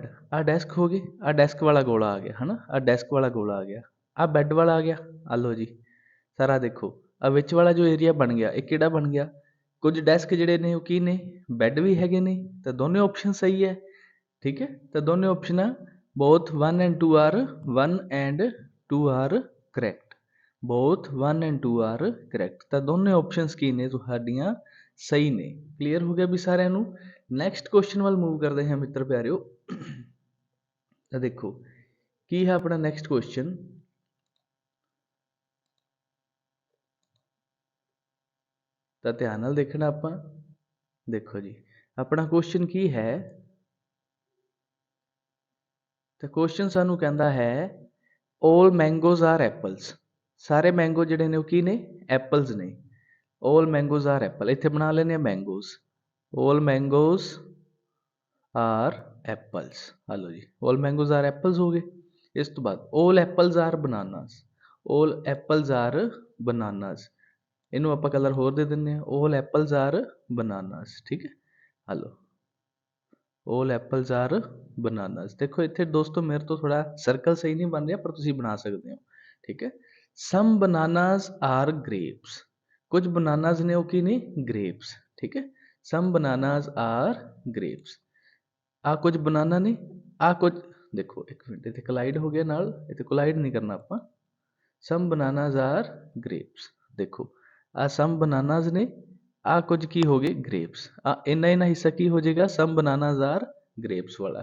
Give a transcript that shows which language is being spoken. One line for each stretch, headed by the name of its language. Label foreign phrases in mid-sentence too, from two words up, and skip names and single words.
Punjabi: ਆ ਡੈਸਕ ਹੋ ਗਈ, ਆ ਡੈਸਕ ਵਾਲਾ ਗੋਲਾ ਆ ਗਿਆ, ਹੈ ਨਾ। ਆ ਡੈਸਕ ਵਾਲਾ ਗੋਲਾ ਆ ਗਿਆ, ਆ ਬੈੱਡ ਵਾਲਾ ਆ ਗਿਆ। ਆ ਲਓ ਜੀ ਸਾਰਾ ਦੇਖੋ। ਆ ਵਿੱਚ ਵਾਲਾ ਜੋ ਏਰੀਆ ਬਣ ਗਿਆ, ਇਹ ਕਿਹੜਾ ਬਣ ਗਿਆ? ਕੁਝ ਡੈਸਕ ਜਿਹੜੇ ਨੇ ਉਹ ਕੀ ਨੇ? ਬੈੱਡ ਵੀ ਹੈਗੇ ਨੇ। ਤਾਂ ਦੋਨੇ ਆਪਸ਼ਨ ਸਹੀ ਹੈ। ਠੀਕ ਹੈ, ਤਾਂ ਦੋਨੇ ਆਪਸ਼ਨਾਂ
English: both 1 and 2 are 1 and 2 are correct।
Punjabi: both 1 and 2 are correct। ਤਾਂ ਦੋਨੇ ਆਪਸ਼ਨਸ ਕੀ ਨੇ ਤੁਹਾਡੀਆਂ? ਸਹੀ ਨੇ। ਕਲੀਅਰ ਹੋ ਗਿਆ ਵੀ ਸਾਰਿਆਂ ਨੂੰ?
English: next question
Punjabi: ਵੱਲ ਮੂਵ ਕਰਦੇ ਹਾਂ ਮਿੱਤਰ ਪਿਆਰਿਓ। ਤਾਂ ਦੇਖੋ ਕੀ ਹੈ ਆਪਣਾ
English: next question.
Punjabi: ਤਾਂ ਧਿਆਨ ਨਾਲ ਦੇਖਣਾ ਆਪਾਂ। ਦੇਖੋ ਜੀ ਆਪਣਾ ਕੁਐਸਚਨ ਕੀ ਹੈ। ਤਾਂ ਕੁਐਸਚਨ ਸਾਨੂੰ ਕਹਿੰਦਾ ਹੈ
English: all mangoes are apples।
Punjabi: ਸਾਰੇ ਮੈਂਗੋ ਜਿਹੜੇ ਨੇ ਉਹ ਕੀ ਨੇ? ਐਪਲਸ ਨੇ।
English: all mangoes are apple।
Punjabi: ਇੱਥੇ ਬਣਾ ਲੈਂਦੇ ਆ ਮੈਂਗੋਜ਼।
English: all mangoes are apples।
Punjabi: ਹਲੋ ਜੀ,
English: all mangoes are apples
Punjabi: ਹੋ ਗਏ। ਇਸ ਤੋਂ ਬਾਅਦ
English: all apples are bananas। all apples are bananas।
Punjabi: ਇਹਨੂੰ ਆਪਾਂ ਕਲਰ ਹੋਰ ਦੇ ਦਿੰਦੇ ਹਾਂ,
English: all apples are bananas।
Punjabi: ਠੀਕ ਹੈ, ਹਲੋ
English: all apples are bananas।
Punjabi: ਦੇਖੋ ਇੱਥੇ ਦੋਸਤੋ ਮੇਰੇ ਤੋਂ ਥੋੜਾ ਸਰਕਲ ਸਹੀ ਨਹੀਂ ਬਣ ਰਿਹਾ, ਪਰ ਤੁਸੀਂ ਬਣਾ ਸਕਦੇ ਹੋ। ਠੀਕ ਹੈ,
English: some bananas are grapes।
Punjabi: ਕੁਝ bananas ਨੇ ਉਹ ਕੀ ਨੇ? grapes। ਠੀਕ ਹੈ,
English: some bananas are grapes।
Punjabi: ਆ ਕੁਝ ਬਨਾਨਾ ਨੇ, ਆ ਕੁਝ। ਦੇਖੋ ਇੱਕ ਮਿੰਟ, ਇੱਥੇ ਕੋਲਾਈਡ ਹੋ ਗਿਆ ਨਾਲ, ਇੱਥੇ ਕੋਲਾਈਡ ਨਹੀਂ ਕਰਨਾ ਆਪਾਂ।
English: some bananas are grapes.
Punjabi: ਦੇਖੋ ਆ
English: some bananas
Punjabi: ਨੇ, ਆ ਕੁਝ ਕੀ ਹੋ ਗਏ ਗ੍ਰੇਪਸ। ਆ ਇੰਨਾ ਹਿੱਸਾ ਕੀ ਹੋ ਜਾਏਗਾ
English: some bananas are grapes
Punjabi: ਵਾਲਾ।